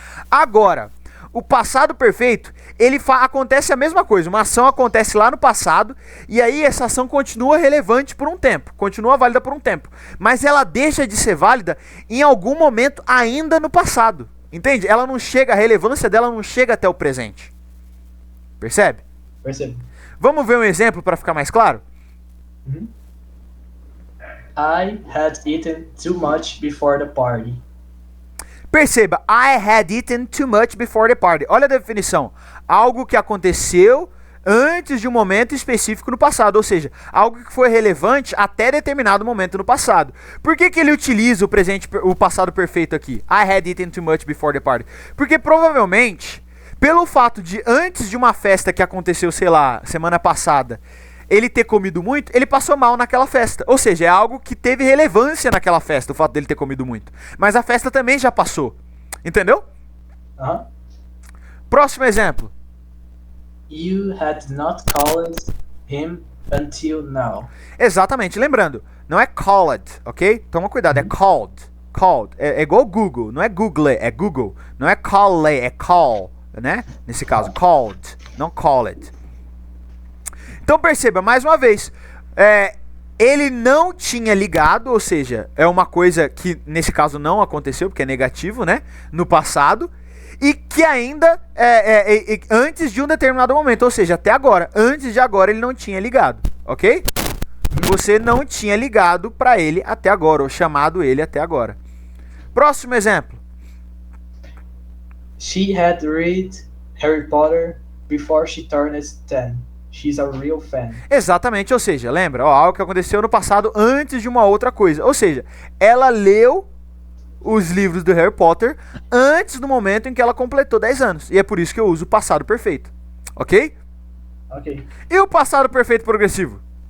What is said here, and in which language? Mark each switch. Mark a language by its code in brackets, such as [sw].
[pt] Agora, o passado perfeito, ele acontece a mesma coisa, uma ação acontece lá no passado e aí essa ação continua relevante por um tempo, continua válida por um tempo, mas ela deixa de ser válida em algum momento ainda no passado, entende? Ela não chega, a relevância dela não chega até o presente, percebe? Percebo. Vamos ver um exemplo para ficar mais claro? Uhum. [en] I had eaten too much before the party. [pt] Perceba, [en] I had eaten too much before the party. [pt] Olha a definição. Algo que aconteceu antes de um momento específico no passado. Ou seja, algo que foi relevante até determinado momento no passado. Por que ele utiliza o passado perfeito aqui? [en] I had eaten too much before the party. [pt] Porque provavelmente, pelo fato de antes de uma festa que aconteceu, sei lá, semana passada, ele ter comido muito, ele passou mal naquela festa. Ou seja, é algo que teve relevância naquela festa, o fato dele ter comido muito. Mas a festa também já passou. Entendeu? Aham. Próximo exemplo. [en] You had not called him until now. [pt] Exatamente, lembrando, não é called, ok? Toma cuidado, é called. Called. É igual Google, não é Google, é Google. Não é call, é call, né? Nesse caso, called, não called. Então perceba, mais uma vez, ele não tinha ligado, ou seja, é uma coisa que nesse caso não aconteceu, porque é negativo, né? No passado, e que ainda antes de um determinado momento, ou seja, até agora, antes de agora ele não tinha ligado, ok? Você não tinha ligado para ele até agora, ou chamado ele até agora. Próximo exemplo. [en] She had read Harry Potter before she turned 10. She's a real fan. [pt] Exatamente, ou seja, lembra, algo que aconteceu no passado antes de uma outra coisa. Ou seja, ela leu os livros do Harry Potter antes do momento em que ela completou 10 anos. E é por isso que eu uso o passado perfeito. Ok? Ok. E o passado perfeito progressivo?